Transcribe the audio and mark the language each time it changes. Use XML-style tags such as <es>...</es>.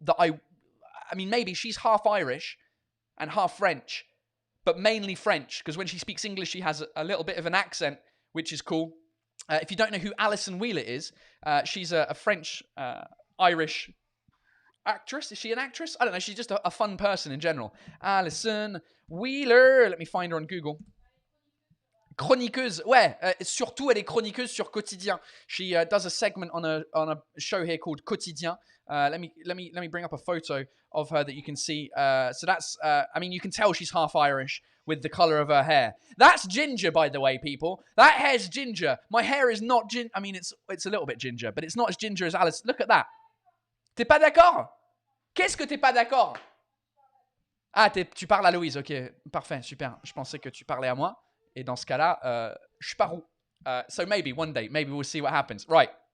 <en>I mean, maybe she's half Irish and half French, but mainly French, because when she speaks English, she has a little bit of an accent, which is cool. If you don't know who Allison Wheeler is, she's a French Irish actress. Is she an actress? I don't know. She's just a fun person in general. Allison Wheeler. Let me find her on Google.</en> <fr>Chroniqueuse. Ouais, surtout elle est chroniqueuse sur Quotidien.</fr> <en>She does a segment on a show here called Quotidien. Let me bring up a photo of her that you can see. So that's I mean, you can tell she's half Irish with the color of her hair. That's ginger, by the way, people. That hair's ginger. My hair is not ginger. I mean, it's a little bit ginger, but it's not as ginger as Alice. Look at that.</en> <fr>T'es pas d'accord? Qu'est-ce que t'es pas d'accord? Ah, tu parles à Louise. Ok, parfait, super. Je pensais que tu parlais à moi. Et dans ce cas-là, je pars où?</fr> <en>So maybe one day, maybe we'll see what happens. Right.</en>